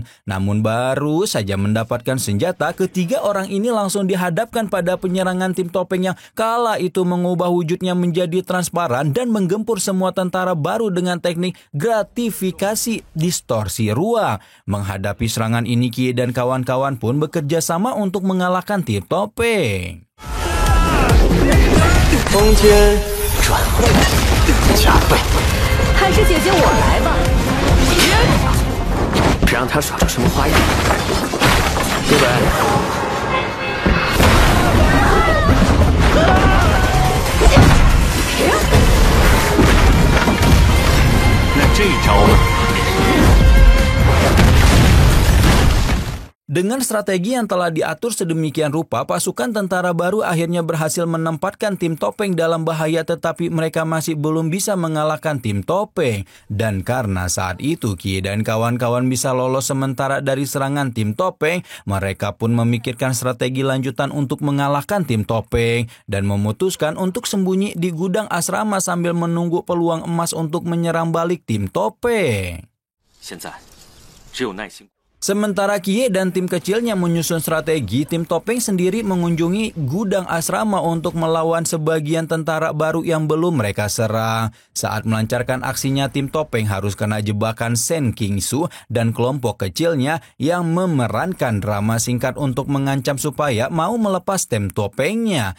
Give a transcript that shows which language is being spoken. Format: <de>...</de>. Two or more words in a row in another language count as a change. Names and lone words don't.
<id>Namun baru saja mendapatkan senjata, ketiga orang ini langsung dihadapkan pada penyerangan tim topeng yang kala itu mengubah wujudnya menjadi transparan dan menggempur semua tentara baru dengan teknik gratifikasi distorsi ruang. Menghadapi serangan ini, Kie dan kawan-kawan pun bekerja sama untuk mengalahkan tim topeng.</id> <zh>空间转换加倍，还是姐姐我来吧。别让他耍出什么花样。对本，那这招呢？</zh> <id>Dengan strategi yang telah diatur sedemikian rupa, pasukan tentara baru akhirnya berhasil menempatkan tim topeng dalam bahaya, tetapi mereka masih belum bisa mengalahkan tim topeng. Dan karena saat itu Kie dan kawan-kawan bisa lolos sementara dari serangan tim topeng, mereka pun memikirkan strategi lanjutan untuk mengalahkan tim topeng dan memutuskan untuk sembunyi di gudang asrama sambil menunggu peluang emas untuk menyerang balik tim topeng.</id> <zh>现在只有耐心。</zh> <id>Sementara Kie dan tim kecilnya menyusun strategi, tim topeng sendiri mengunjungi gudang asrama untuk melawan sebagian tentara baru yang belum mereka serang. Saat melancarkan aksinya, tim topeng harus kena jebakan Sen Kingsu dan kelompok kecilnya yang memerankan drama singkat untuk mengancam supaya mau melepas tim topengnya.</id>